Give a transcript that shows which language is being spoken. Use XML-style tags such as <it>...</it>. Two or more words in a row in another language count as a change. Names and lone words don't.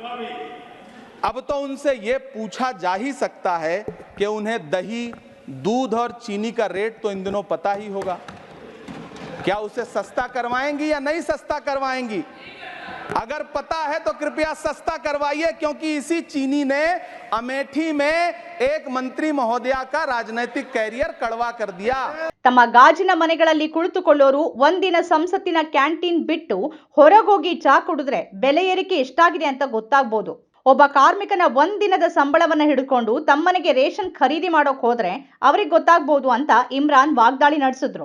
<hi>अब तो उनसे यह पूछा जा ही सकता है कि उन्हें दही, दूध और चीनी का रेट तो इन दिनों पता ही होगा। क्या उसे सस्ता करवाएंगी या नहीं सस्ता करवाएंगी? अगर पता है तो कृपया सस्ता करवाइए, क्योंकि इसी चीनी ने अमेठी में एक मंत्री महोदया का राजनैतिक कैरियर कड़वा कर दिया।</hi> <kn>ತಮ್ಮ ಗಾಜಿನ ಮನೆಗಳಲ್ಲಿ ಕುಳಿತುಕೊಳ್ಳೋರು ಒಂದಿನ ಸಂಸತ್ತಿನ ಕ್ಯಾಂಟೀನ್ ಬಿಟ್ಟು ಹೊರಗೋಗಿ ಚಾ ಕುಡಿದ್ರೆ ಬೆಲೆ ಏರಿಕೆ ಎಷ್ಟಾಗಿದೆ ಅಂತ ಗೊತ್ತಾಗಬಹುದು. ಒಬ್ಬ ಕಾರ್ಮಿಕನ ಒಂದಿನದ ಸಂಬಳವನ್ನ ಹಿಡ್ಕೊಂಡು ತಮ್ಮನೆಗೆ ರೇಷನ್ ಖರೀದಿ ಮಾಡೋಕ್ ಹೋದ್ರೆ ಅವ್ರಿಗೆ ಗೊತ್ತಾಗಬಹುದು ಅಂತ ಇಮ್ರಾನ್ ವಾಗ್ದಾಳಿ ನಡೆಸಿದ್ರು.</kn>